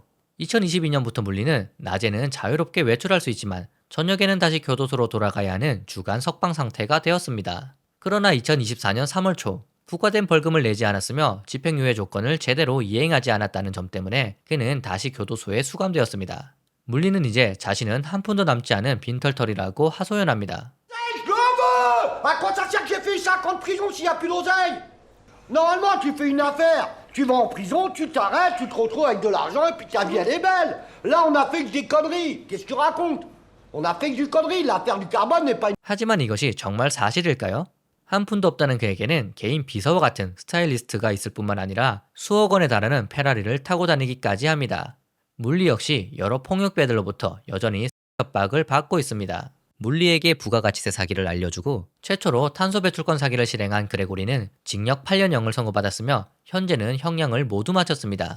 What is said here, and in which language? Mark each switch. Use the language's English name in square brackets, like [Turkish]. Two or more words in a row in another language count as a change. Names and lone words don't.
[Korean] 2022년부터 물리는 낮에는 자유롭게 외출할 수 있지만 저녁에는 다시 교도소로 돌아가야 하는 주간 석방 상태가 되었습니다. 그러나 2024년 3월 초 부과된 벌금을 내지 않았으며 집행유예 조건을 제대로 이행하지 않았다는 점 때문에 그는 다시 교도소에 수감되었습니다. 물리는 이제 자신은 한 푼도 남지 않은 빈털털이라고 하소연합니다. [French] À quoi ça sert que j'ai fait 5 ans de prison s'il n'y a plus d'oseille? Normalement, tu fais une affaire, tu vas en prison, tu t'arrêtes, tu te retrouves avec de l'argent et puis ta vie elle est belle. Là, on a fait que des conneries. Qu'est-ce que tu racontes? On a fait que du connerie. L'affaire du carbone n'est pas une... [Korean] 하지만 이것이 정말 사실일까요? 한 푼도 없다는 그에게는 개인 비서와 같은 스타일리스트가 있을 뿐만 아니라 수억 원에 달하는 페라리를 타고 다니기까지 합니다. 물리 역시 여러 폭력배들로부터 여전히 협박을 받고 있습니다. 물리에게 부가가치세 사기를 알려주고 최초로 탄소 배출권 사기를 실행한 그레고리는 징역 8년형을 선고받았으며 현재는 형량을 모두 마쳤습니다.